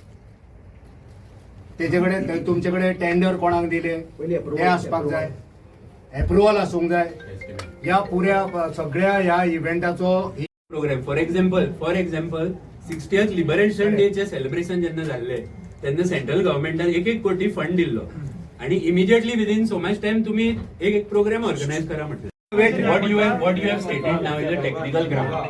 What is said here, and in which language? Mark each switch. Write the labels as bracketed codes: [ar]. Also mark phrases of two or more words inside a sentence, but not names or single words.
[kok] तेजेकडे तुमचेकडे टेंडर कोणाक दिले ते आसपाक जाय अप्रुवल आसूंक जाय या पुऱ्या सगळ्या ह्या इव्हेंटाचो [en] program for example 60th Liberation Day celebration [kok] जेन्ना जाल्ले तेन्ना [en] central government [kok] 1 कोटी फंड दिल्लो आणि [en] immediately within so much time [kok] तुम्ही एक [en] program organise [mr] करा म्हटलं. [en] What you have stated now is a technical ground.